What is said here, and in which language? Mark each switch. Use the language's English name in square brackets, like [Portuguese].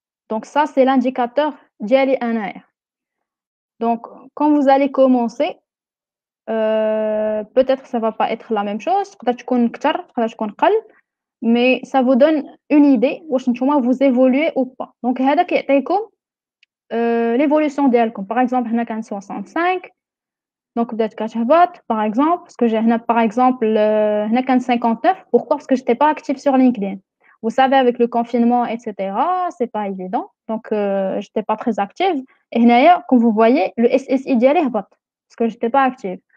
[French] Donc ça, c'est l'indicateur ديالي أنايا. Donc, quand vous allez commencer, peut-être que ça va pas être la même chose, [Arabic] تقدر تكون كتر, تقدر تكون قل, [French] mais ça vous donne une idée [Arabic] واش نتوما [French] vous évoluez ou pas. [Arabic] Donc هذا كيعطيكم l'évolution ديالكم. [French] Par exemple, [Arabic] هنا كان 65, [French] donc [Arabic] بدات كتهبط [French] par exemple, parce que j'ai هنا par exemple هنا كان 59. Pourquoi? Parce que j'étais pas active sur LinkedIn. Vous savez, avec le confinement, etc., c'est pas évident. Donc, j'étais pas très active. Et هنايا, comme vous voyez, le SSI ديالي [Arabic] هبط [French] parce que j'étais pas active.